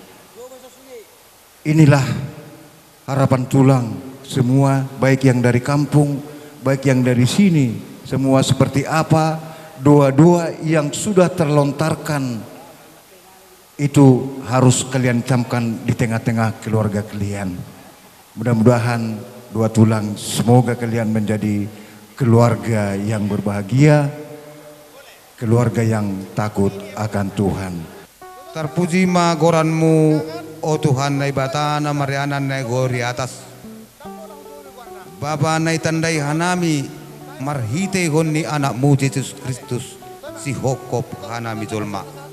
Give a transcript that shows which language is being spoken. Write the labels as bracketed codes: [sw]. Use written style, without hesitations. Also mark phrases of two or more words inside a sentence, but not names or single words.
[id] Inilah harapan tulang semua, baik yang dari kampung, baik yang dari sini, semua seperti apa doa-doa yang sudah terlontarkan itu harus kalian camkan di tengah-tengah keluarga kalian. Mudah-mudahan doa tulang semoga kalian menjadi keluarga yang berbahagia, keluarga yang takut akan Tuhan. [bts] Terpuji magoranmu, oh Tuhan, nai batana marianan nai gori atas. Bapa nai tandai hanami, marhite honni anakmu Yesus Kristus, si hokop hanami jolma.